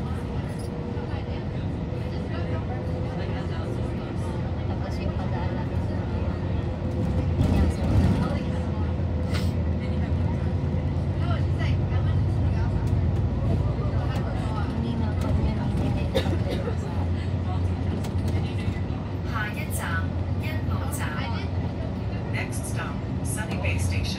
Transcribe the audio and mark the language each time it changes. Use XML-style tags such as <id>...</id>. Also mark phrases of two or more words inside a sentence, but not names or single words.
<tl>Tapos yung pag-aalala sa mga inyasan na hindi na ako pinamimili ng pagdala sa</tl> <yue>下一站欣澳站。</yue> <en>Next stop Sunny Bay Station。</en>